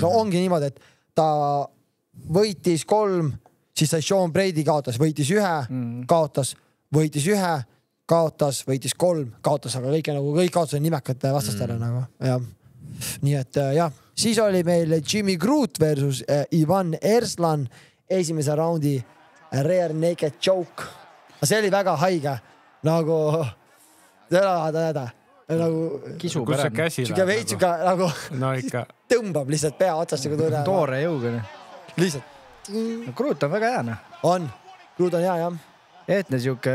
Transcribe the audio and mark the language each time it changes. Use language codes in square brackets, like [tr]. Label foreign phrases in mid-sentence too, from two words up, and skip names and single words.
[et] Ongi niimoodi, et ta võitis 3, siis sai Sean Brady kaotas, võitis 1, kaotas, võitis 1, kaotas, võitis 3, kaotas, aga kõik kaotas nimekate vastastele nagu. Ja. Nii et jah, siis oli meil Jimmy Crute versus Ivan Erslan esimese raundi [en] rear naked choke. [et] See oli väga haige, nagu kisub ära. Nagu tõmbab lihtsalt pea otsast. Toore jõuga. Lihtsalt. Crute on väga hea. Crute on hea, jah. Eetne siuke...